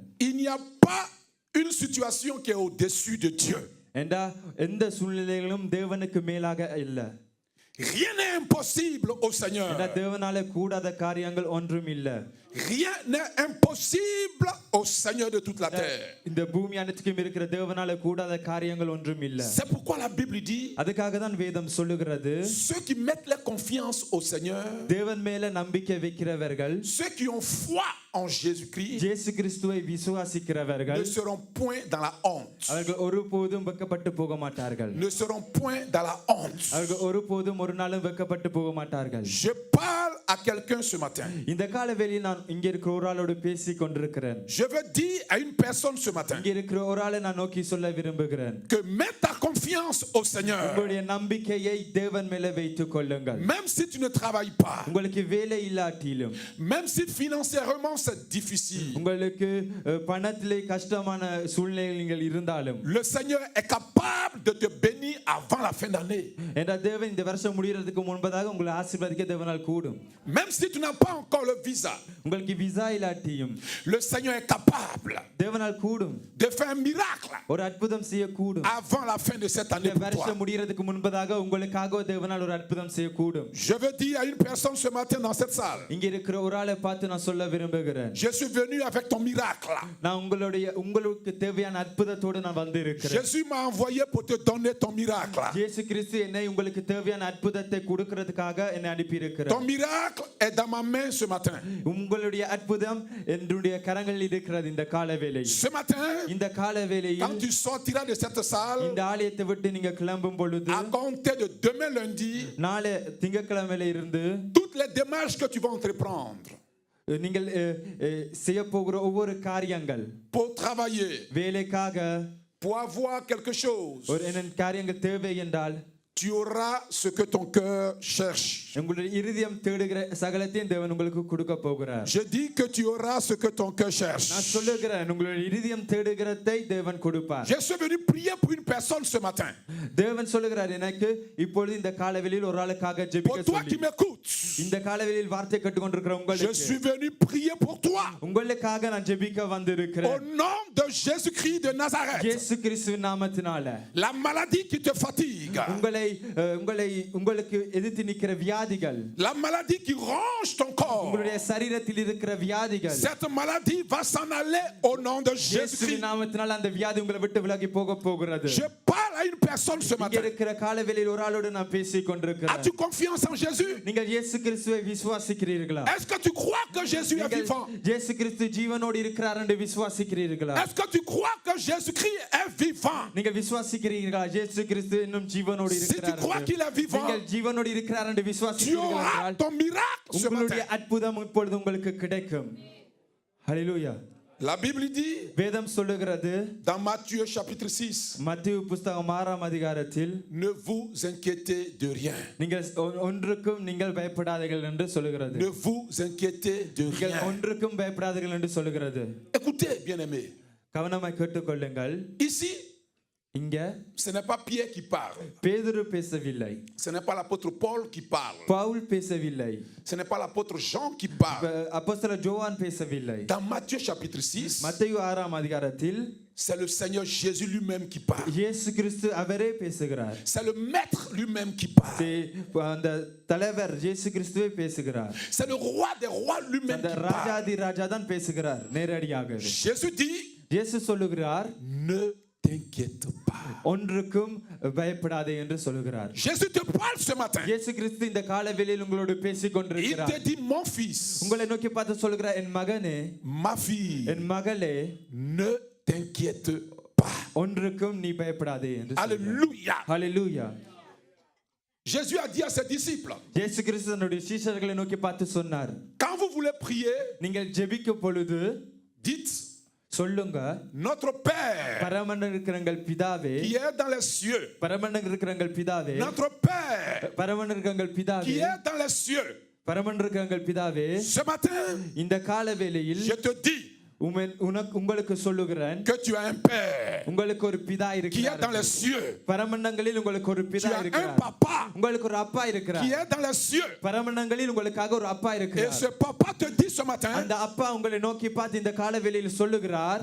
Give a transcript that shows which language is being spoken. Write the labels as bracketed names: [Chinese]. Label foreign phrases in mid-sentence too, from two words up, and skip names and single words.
[French] Il n'y a pas une situation qui est au-dessus de Dieu. [Tamil] ஏண்டா எந்த சூழ்நிலைகளும் தேவனுக்கு மேலாக இல்ல. [French] Rien n'est impossible au Seigneur. [Tamil] ஏண்டா தேவனால கூடாத காரியங்கள் ஒன்றும் இல்ல. [French] Rien n'est impossible au Seigneur de toute la terre. [Tamil] இந்த பூமி அனைத்துக்கும் இருக்கிற தேவனால கூடாத காரியங்கள் ஒன்றும் இல்ல. [French] C'est pourquoi la Bible dit, [Tamil] அதுக்காக தான் வேதம் சொல்லுகிறது, [French] ceux qui mettent leur confiance au Seigneur, [Tamil] தேவன் மேல நம்பிக்கை வைக்கிறவர்கள், [French] ceux qui ont foi en Jésus-Christ, [Tamil] இயேசு கிறிஸ்துவை விசுவாசிக்கிறவர்கள் [French] ne seront point dans la honte. [Tamil] அவர்கள் ஒருபோதும் வெட்கப்பட்டு போக மாட்டார்கள். [French] Ne seront point dans la honte. [Tamil] அவர்கள் ஒருபோதும் ஒரு நாளும் வெட்கப்பட்டு போக மாட்டார்கள். [French] Je parle à quelqu'un ce matin. [Tamil] இந்த காலவெளியில் நான் இங்க இருக்கிற ஒரு ஆளோடு பேசி கொண்டிருக்கிறேன். [French] Je veux dire à une personne ce matin [Tamil] இங்க இருக்கிற ஒரு ஆளை நான் நோக்கி சொல்ல விரும்புகிறேன். [French] que mets ta confiance au Seigneur. [Tamil] உங்களுடைய நம்பிக்கையை தேவன் மேல வைத்துக் கொள்ளுங்கள். [French] Même si tu ne travailles pas, [Tamil] உங்களுக்கு வேலை இல்லாட்டிலும், [French] même si financièrement c'est difficile, [Tamil] உங்களுக்கு பணத்திலே கஷ்டமான சூழ்நிலைகள் இருந்தாலும், [French] le Seigneur est capable de te bénir avant la fin d'année. [Tamil] என்ற தேவன் இந்த வருஷம் முடியறதுக்கு முன்பதாக உங்களை ஆசீர்வதிக்க தேவனால் கூடும். [French] Même si tu n'as pas encore le visa, [Tamil] உங்களுக்கு விசா இல்லாட்டியும் [French] le Seigneur est capable [Tamil] தேவனால் கூடும் [French] de faire un miracle [Tamil] ஒரு அற்புதம் செய்ய கூடும். [French] avant la fin de cette année [Tamil] இந்த [French] pour toi. [Tamil] வருஷம் முடியறதுக்கு முன்பதாக உங்களுக்காக தேவனால் ஒரு அற்புதம் செய்ய கூடும். [French] Je veux dire à une personne ce matin dans cette salle, [Tamil] இங்க இருக்கிற ஒரு ஆளை பார்த்து நான் சொல்ல விரும்புகிறேன், [French] je suis venu avec ton miracle. [Tamil] நான் உங்களுக்கு தேவையான அற்புதத்தோடு நான் வந்து இருக்கிறேன். [French] Jésus m'a envoyé pour te donner ton miracle. [Tamil] இயேசு கிறிஸ்து என்னை உங்களுக்கு தேவையான அற்புதத்தை கொடுக்கிறதுக்காக என்னை அனுப்பி இருக்கிறார். [French] Ton miracle est dans ma main ce matin. [Tamil] உங்களுடைய அற்புதம் என்னுடைய கரங்களில் இருக்கிறது இந்த காலவேளையில். [French] Ce matin, [Tamil] இந்த காலவேளையில் [French] quand tu sortiras de cette salle, [Tamil] இந்த ஆலயத்தை விட்டு நீங்க கிளம்பும் பொழுது, [French] à compter de demain lundi, [Tamil] நாளை திங்கட்கிழமையில இருந்து [French] toutes les démarches que tu vas entreprendre [Tamil] நீங்கள் செய்ய போகிற ஒவ்வொரு காரியங்கள், [French] pour travailler, [Tamil] வேலைக்காக [French] pour avoir quelque chose, [Tamil] ஒரு என்ன காரியங்கள் தேவை என்றால் [French] tu auras ce que ton cœur cherche. [Tamil] உங்களுடைய இருதயம் தேடுகிற சகலத்தையும் தேவன் உங்களுக்கு கொடுக்க போகிறார். [French] Je dis que tu auras ce que ton cœur cherche. [Tamil] நான் சொல்லுகிறேன், உங்களுடைய இருதயம் தேடுகிறதை தேவன் கொடுப்பார். [French] Je suis venu prier pour une personne ce matin. [Tamil] தேவன் சொல்லுகிறார் எனக்கு இப்பொழுது இந்த காலவெளியில் ஒரு ஆளுக்காக [French] Pour [Tamil] ஜெபிக்க [French] toi qui [Tamil] சொல்லி. [French] m'écoutes, [Tamil] இந்த காலவெளியில் வார்த்தை கேட்டுக்கொண்டிருக்கிற [French] je [Tamil] உங்களுக்கு [French] suis venu prier pour toi. [Tamil] உங்களுக்காக நான் ஜெபிக்க [French] Au [Tamil] வந்திருக்கிறேன். [French] nom de Jésus-Christ de Nazareth. [Tamil] இயேசு கிறிஸ்துவின் நாமத்தினால [French] La maladie qui te fatigue, [Tamil] உங்களை உங்களுக்கு எதிர்த்து நிக்கிற வியாதிகள், [French] la maladie qui ronge ton corps, [Tamil] உங்களுடைய சரீரத்தில் இருக்கிற வியாதிகள், [French] cette maladie va s'en aller au nom de [Tamil] இயேசுவின் [French] Jésus-Christ. [Tamil] நாமத்தினால் அந்த வியாதி உங்களை விட்டு விலகி போகிறது. [French] Je parle à une personne ce [Tamil] இங்க [French] matin. [Tamil] இருக்கிற காலவெளியில் ஒரு ஆளோடு நான் பேசிக் கொண்டிருக்கிறேன். [French] As-tu confiance en Jésus? [Tamil] நீங்கள் இயேசு கிறிஸ்துவை விசுவாசிக்கிறீர்களா? [French] Est-ce que tu crois que Jésus est vivant? [Tamil] இயேசு கிறிஸ்து ஜீவனோடு இருக்கிறார் என்று விசுவாசிக்கிறீர்களா? [French] Est-ce que tu crois que Jésus-Christ est vivant? [Tamil] நீங்கள் விசுவாசிக்கிறீர்களா இயேசு கிறிஸ்து இன்னும் ஜீவனோடு [French] Si tu [Tamil] இருக்கிறார் [French] crois [Tamil] என்று? [French] qu'il est vivant, [Tamil] நீங்கள் ஜீவனோடு இருக்கிறார் என்று [French] tu [Tamil] விசுவாசிக்கிறீர்களா [French] auras [Tamil] என்றால் [French] ton miracle ce [Tamil] உங்களுடைய [French] matin. [Tamil] அற்புதம் இப்பொழுது உங்களுக்கு கிடைக்கும். ஹல்லேலூயா. [French] La Bible dit [Tamil] வேதம் சொல்லுகிறது [French] dans Matthieu chapitre 6, [Tamil] மத்தேயு புத்தகம் 6ஆம் அதிகாரத்தில், [French] ne vous inquiétez de rien. [Tamil] நீங்கள் ஒன்றுக்கும் நீங்கள் பயப்படாதீர்கள் என்று சொல்லுகிறது. [French] Ne vous inquiétez de [Tamil] நீங்கள் [French] rien. [Tamil] ஒன்றுக்கும் பயப்படாதீர்கள் என்று சொல்லுகிறது. [French] Écoutez, bien-aimés, [Tamil] கவனமாய் கேட்டுக்கொள்ளுங்கள். [French] ici, [Tamil] இங்க [French] ce n'est pas Pierre qui parle, [Tamil] பேதுரு பேசவில்லை, [French] ce n'est pas l'apôtre Paul qui parle, [Tamil] பவுல் பேசவில்லை, [French] ce n'est pas l'apôtre Jean qui parle. [Tamil] அப்போஸ்தலர் யோவான் பேசவில்லை. [French] Dans Matthieu chapitre 6, [Tamil] மத்தேயு 6ஆம் அதிகாரத்தில் [French] c'est le Seigneur Jésus lui-même qui parle. [Tamil] இயேசு கிறிஸ்து அவரே பேசுகிறார். [French] C'est le maître lui-même qui parle. [Tamil] அந்த தலைவர் இயேசு கிறிஸ்துவே பேசுகிறார். [French] C'est le roi des rois lui-même [Tamil] அந்த [French] qui parle. [Tamil] ராஜாதி ராஜா தான் பேசுகிறார் நேரடியாக. [French] Jésus dit, [Tamil] இயேசு சொல்லுகிறார், [French] ne t'inquiète pas. [Tamil] ஒன்றுக்கும் பயப்படாதே என்று சொல்லுகிறார். [French] Jésus te parle ce matin. [Tamil] இயேசு கிறிஸ்து இந்த காலவெளியில் உங்களோடு பேசிக் [French] Il [Tamil] கொண்டிருக்கிறார். [French] te dit, mon fils, [Tamil] உங்களை நோக்கி பார்த்து சொல்லுகிறார், என் மகனே, [French] ma fille, [Tamil] என் மகளே, [French] ne t'inquiète pas. [Tamil] ஒன்றுக்கும் நீ பயப்படாதே என்று சொல்லுகிறார். [French] Alléluia. [Tamil] ஹல்லேலூயா. [French] Jésus a dit à ses disciples, [Tamil] இயேசு கிறிஸ்து தன்னுடைய சீஷர்களை நோக்கி பார்த்து சொன்னார், [French] quand vous voulez prier, [Tamil] நீங்கள் ஜெபிக்கும் பொழுது [French] dites, [Tamil] சொல்லுங்க, [French] notre Père [Tamil] பரமண்டல இருக்கிறங்கள் பிதாவே, [French] qui est dans les cieux, [Tamil] பரமண்டல இருக்கிறங்கள் பிதாவே, [French] notre Père [Tamil] பரமண்டல இருக்கிறங்கள் பிதாவே, [French] qui est dans les cieux. [Tamil] பரமண்டல இருக்கிறங்கள் பிதாவே, [French] Ce matin, [Tamil] இந்த காலவேளையில் [French] je te dis [Tamil] உங்களுக்கு சொல்லுகிறேன், [French] que tu as un Père [Tamil] உங்களுக்கு ஒரு பிதா [French] qui est [Tamil] இருக்கிறார். [French] dans les cieux. [Tamil] பரமண்டங்களில் உங்களுக்கு ஒரு [French] Tu [Tamil] பிதா [French] as un [Tamil] இருக்கிறார். [French] papa [Tamil] உங்களுக்கு ஒரு அப்பா [French] qui [Tamil] இருக்கிறார். [French] est dans les cieux. [Tamil] பரமண்டங்களில் உங்களுக்காக ஒரு அப்பா [French] Et [Tamil] இருக்கிறார். [French] ce papa te dit ce matin, [Tamil] அந்த அப்பா உங்களை நோக்கி பார்த்து இந்த காலவேளையில் சொல்லுகிறார்,